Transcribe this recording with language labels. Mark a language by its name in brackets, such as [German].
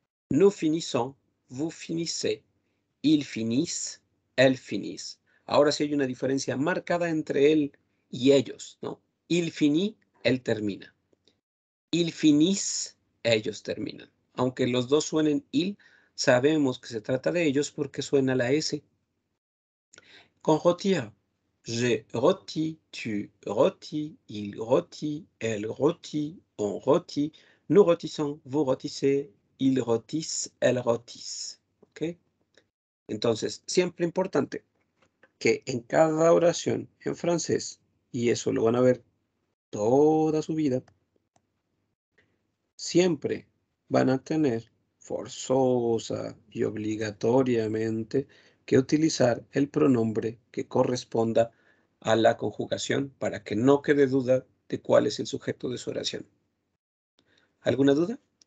[French] Nous finissons, vous finissez, ils finissent, elles finissent. [Spanish] Ahora sí hay una diferencia marcada entre él y ellos, ¿no? [French] Il finit, [Spanish] él termina. [French] Il finissent, [Spanish] ellos terminan. Aunque los dos suenen il, sabemos que se trata de ellos porque suena la S. [French] Con rôtir, je rôtis, tu rôtis, il rôtit, elle rôtit, on rôtit, nous rôtissons, vous rôtissez, ils rôtissent, elles rôtissent. [Spanish] ¿Ok? Entonces, siempre importante que en cada oración en francés, y eso lo van a ver toda su vida, siempre van a tener forzosa y obligatoriamente que utilizar el pronombre que corresponda a la conjugación para que no quede duda de cuál es el sujeto de su oración. ¿Alguna duda?